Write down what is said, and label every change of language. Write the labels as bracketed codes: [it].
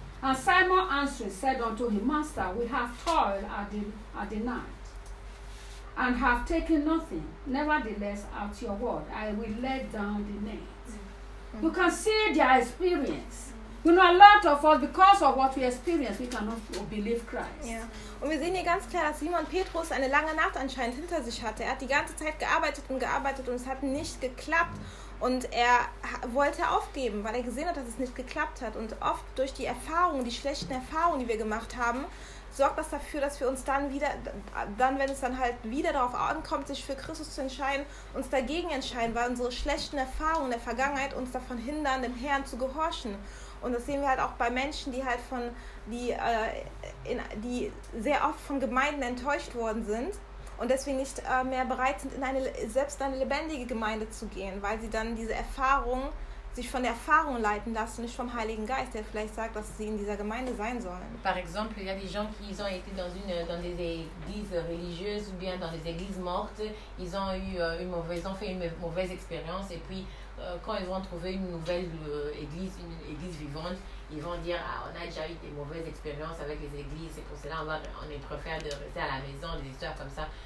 [en] And Simon answered, said unto him, Master, we have toiled at the night and have taken nothing. Nevertheless, at your word, I will let down the net. Mm-hmm. You can see their experience. You know, a lot of us, because of what we experience, we cannot believe Christ. Yeah. [de] Und wir sehen hier ganz klar, dass Simon Petrus eine lange Nacht anscheinend hinter sich hatte. Er hat die ganze Zeit gearbeitet und es hat nicht geklappt. Und er wollte aufgeben, weil er gesehen hat, dass es nicht geklappt hat. Und oft durch die Erfahrungen, die schlechten Erfahrungen, die wir gemacht haben, sorgt das dafür, dass wir uns dann wieder, dann wenn es dann halt wieder darauf ankommt, sich für Christus zu entscheiden, uns dagegen entscheiden, weil unsere schlechten Erfahrungen der Vergangenheit uns davon hindern, dem Herrn zu gehorchen. Und das sehen wir halt auch bei Menschen, die halt die sehr oft von Gemeinden enttäuscht worden sind und deswegen nicht mehr bereit sind, in eine lebendige Gemeinde zu gehen, weil sie dann diese Erfahrung, sich von der Erfahrung leiten lassen, nicht vom Heiligen Geist, der vielleicht sagt, dass sie in dieser Gemeinde sein sollen. [fr] Par exemple, il y a des gens qui ont été dans des églises religieuses ou bien dans des églises mortes, ils ont eu une mauvaise expérience et puis quand ils vont trouver une nouvelle église, une église vivante, ils vont dire, ah, on a déjà eu des mauvaises expériences avec les églises, c'est pour cela qu'on préfère de rester à la maison, des histoires comme ça.